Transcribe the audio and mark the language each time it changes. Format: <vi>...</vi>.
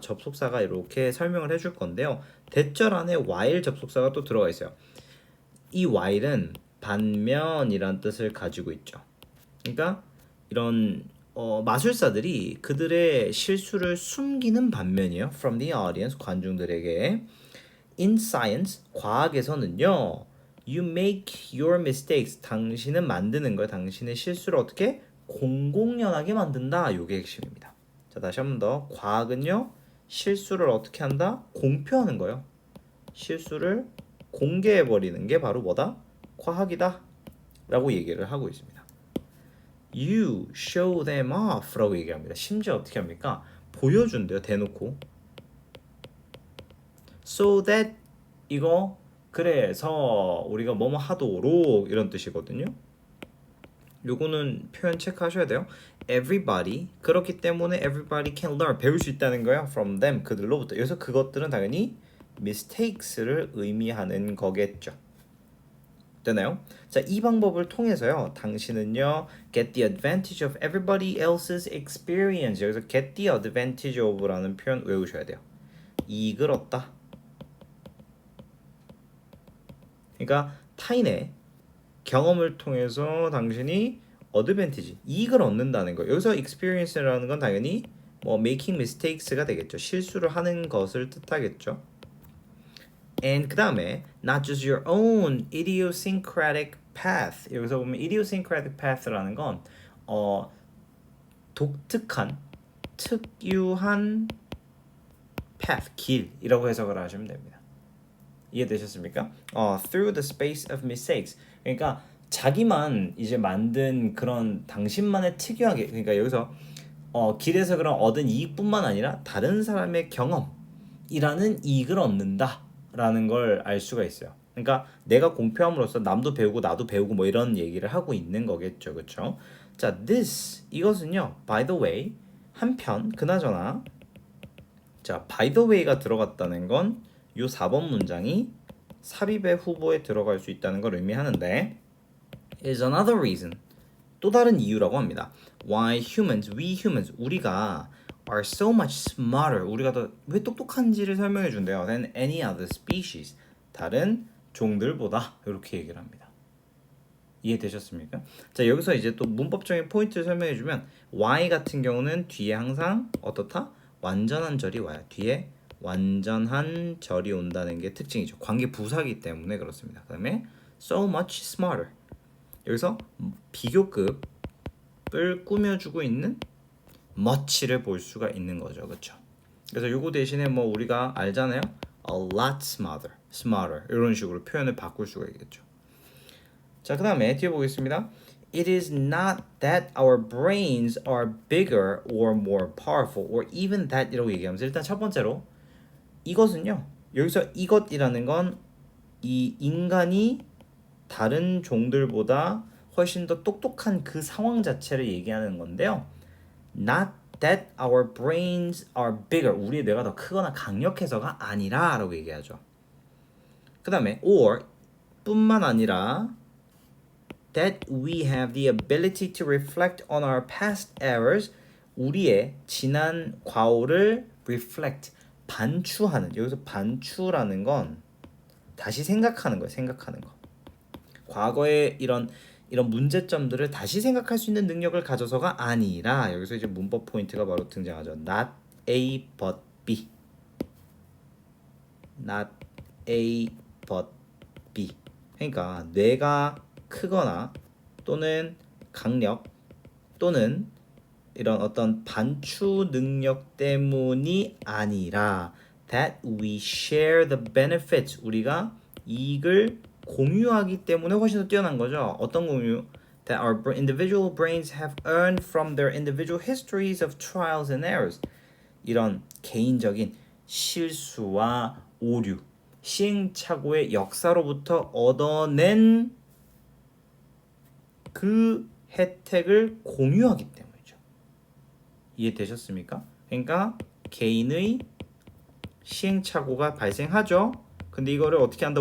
<ko>접속사가 이렇게 설명을 해줄 건데요. 대절 안에 while 접속사가 또 들어가 있어요. 이 while은 반면이란 뜻을 가지고 있죠. 그러니까 이런 마술사들이 그들의 실수를 숨기는 반면이에요.</ko> <en>From the audience,</en> <ko>관중들에게.</ko> <en>In science,</en> <ko>과학에서는요.</ko> <en>You make your mistakes.</en> <ko>당신은 만드는 거예요. 당신의 실수를 어떻게 공공연하게 만든다. 이게 핵심입니다. 자, 다시 한 번 더. 과학은요. 실수를 어떻게 한다? 공표하는 거예요. 실수를 공개해버리는 게 바로 뭐다? 과학이다. 라고 얘기를 하고 있습니다.</ko> <en>You show them off</en> <ko>라고 얘기합니다. 심지어 어떻게 합니까? 보여준대요. 대놓고.</ko> <en>So that</en> <ko>이거 그래서 우리가 뭐뭐 하도록 이런 뜻이거든요. 요거는 표현 체크하셔야 돼요. Everybody 그렇기 때문에</ko> <en>everybody can learn</en> <ko>배울 수 있다는 거예요.</ko> <en>From them 그들로부터.</en> <ko>그래서 그것들은 당연히 mistakes를 의미하는 거겠죠. 되나요? 자, 이 방법을 통해서요. 당신은요.</ko> <en>get the advantage of everybody else's experience.</en> <ko>여기서</ko> <en>get the advantage of</en> <ko>라는 표현 외우셔야 돼요. 이익을 얻다. 그러니까 타인의 경험을 통해서 당신이 어드밴티지, 이익을 얻는다는 거예요. 여기서 experience라는 건 당연히 뭐</ko> <en>making mistakes</en> <ko>가 되겠죠. 실수를 하는 것을 뜻하겠죠.</ko> <en>And</en> <ko>그 다음에</ko> <en>not just your own idiosyncratic path.</en> <ko>여기서 보면 idiosyncratic path라는 건 독특한, 특유한 path, 길이라고 해석을 하시면 됩니다. 이해되셨습니까?</ko> <en>Through the space of mistakes.</en> <ko>그러니까 자기만 이제 만든 그런 당신만의 특유하게, 그러니까 여기서 길에서 그런 얻은 이익뿐만 아니라 다른 사람의 경험이라는 이익을 얻는다라는 걸 알 수가 있어요. 그러니까 내가 공표함으로써 남도 배우고 나도 배우고 뭐 이런 얘기를 하고 있는 거겠죠, 그렇죠? 자, this 이것은요, by the way, 한편 그나저나, 자, by the way가 들어갔다는 건 요 4번 문장이 삽입의 후보에 들어갈 수 있다는 걸 의미하는데</ko> <en>is another reason</en> <ko>또 다른 이유라고 합니다.</ko> <en>Why humans, we humans 우리가 are so much smarter</en> <ko>우리가 더 왜 똑똑한지를 설명해 준대요.</ko> <en>than any other species</en> <ko>다른 종들보다 이렇게 얘기를 합니다. 이해되셨습니까? 자, 여기서 이제 또 문법적인 포인트를 설명해 주면 why 같은 경우는 뒤에 항상 어떻다? 완전한 절이 와요. 뒤에 완전한 절이 온다는 게 특징이죠. 관계 부사기 때문에 그렇습니다. 그 다음에</ko> <en>so much smarter</en> <ko>여기서 비교급을 꾸며주고 있는 much를 볼 수가 있는 거죠. 그렇죠? 그래서 요거 대신에 뭐 우리가 알잖아요.</ko> <en>a lot smarter</en> <ko>이런 식으로 표현을 바꿀 수가 있겠죠. 자, 그 다음에 뒤에 보겠습니다.</ko> <en>It is not that our brains are bigger or more powerful or even that</en> <ko>이라고 얘기하면서 일단 첫 번째로 이것은요. 여기서 이것이라는 건 이 인간이 다른 종들보다 훨씬 더 똑똑한 그 상황 자체를 얘기하는 건데요.</ko> <en>Not that our brains are bigger.</en> <ko>우리의 뇌가 더 크거나 강력해서가 아니라 라고 얘기하죠. 그 다음에</ko> <en>or 뿐만 아니라 that we have the ability to reflect on our past errors.</en> <ko>우리의 지난 과오를 reflect, 반추하는. 여기서 반추라는 건 다시 생각하는 거예요. 생각하는 거. 과거의 이런 문제점들을 다시 생각할 수 있는 능력을 가져서가 아니라 여기서 이제 문법 포인트가 바로 등장하죠.</ko> <en>Not A but B. Not A but B.</en> <ko>그러니까 뇌가 크거나 또는 강력 또는 이런 어떤 반추 능력 때문이 아니라</ko> <en>that we share the benefits</en> <ko>우리가 이익을 공유하기 때문에 훨씬 더 뛰어난 거죠. 어떤 공유?</ko> <en>that our individual brains have earned from their individual histories of trials and errors.</en> <ko>이런 개인적인 실수와 오류, 시행착오의 역사로부터 얻어낸 그 혜택을 공유하기 때문이죠. 이해되셨습니까? 그러니까 개인의 시행착오가 발생하죠. 근데 이거를 어떻게 한다?</ko>